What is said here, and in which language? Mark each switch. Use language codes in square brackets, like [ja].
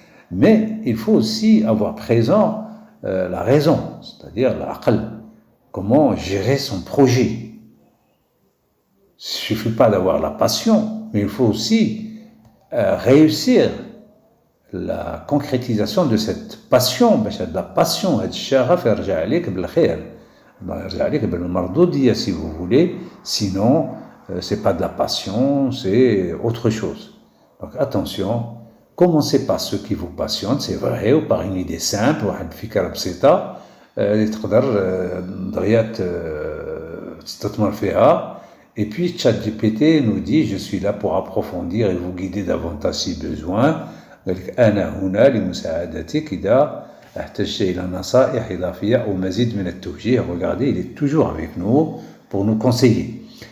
[fr] Mais il faut aussi avoir présent la raison, c'est-à-dire l'aql, comment gérer son projet. Il ne suffit pas d'avoir la passion, mais il faut aussi réussir la concrétisation de cette passion. [ar] باش هاد la passion, هاد الشغف يرجع عليك بالخير، يرجع عليك بالمردودية [fr] si vous voulez. Sinon, c'est pas de la passion, c'est autre chose. Donc attention, commencez par ce qui vous passionne, c'est vrai, ou par une idée simple, [ar] واحد فكرة بسيطة اللي تقدر دغيا تستثمر فيها. [fr] Et puis ChatGPT nous dit, je suis là pour approfondir et vous guider davantage si besoin. [ar] أنا هنا لمساعدتك إذا احتجت إلى نصائح إضافية أو مزيد من التوجيه. [fr] Regardez, il est toujours avec nous pour nous conseiller.